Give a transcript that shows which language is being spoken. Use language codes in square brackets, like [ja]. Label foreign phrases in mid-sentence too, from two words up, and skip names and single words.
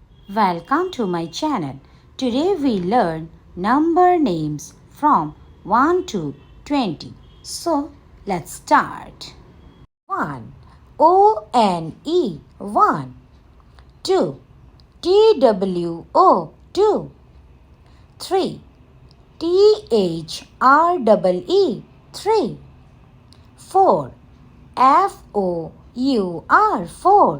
[en] Welcome to my channel. Today we learn number names from 1 to 20. So let's start. 1. O-N-E 1. 2. T-W-O 2. 3. T-H-R-E-E 3. 4. F-O-U-R 4.